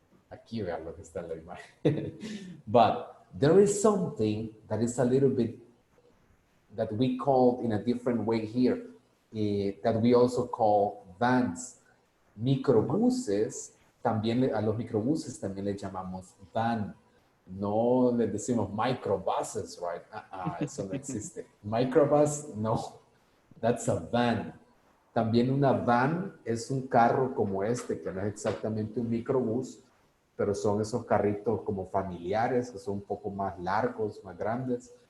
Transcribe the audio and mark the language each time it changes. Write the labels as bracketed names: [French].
[Spanish] Aquí vean lo que está en la imagen. [English] But there is something that is a little bit that we call in a different way here, that we also call vans. [Spanish] Microbuses, también a los microbuses también le llamamos van. No le decimos microbuses, right? Eso no existe. [English] Microbus, no. That's a van. [Spanish] También una van es un carro como este, que no es exactamente un microbús, pero son esos carritos como familiares, que son un poco más largos, más grandes.